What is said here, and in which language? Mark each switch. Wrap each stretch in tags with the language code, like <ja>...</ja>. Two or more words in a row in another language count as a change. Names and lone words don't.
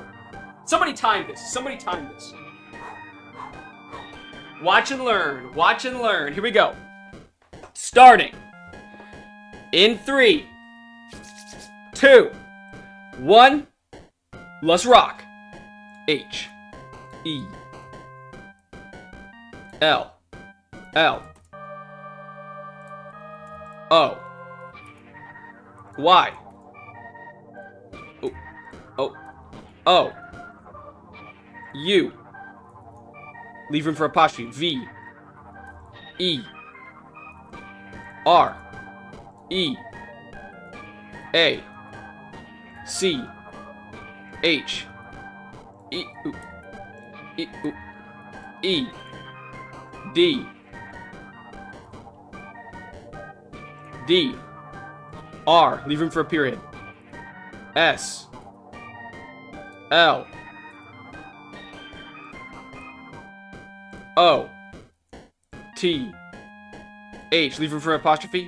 <en>Somebody time this. Somebody time this. Watch and learn. Watch and learn. Here we go. Starting in 3, 2, 1. Let's rock. H, E, L, L, O, Y, O, O, O, U. Leave room for apostrophe. V, E, R, E, A, C, H, E, ooh, E, ooh, E, D, D, R, leave room for a period. S, L, O, T, H, leave room for apostrophe.</en>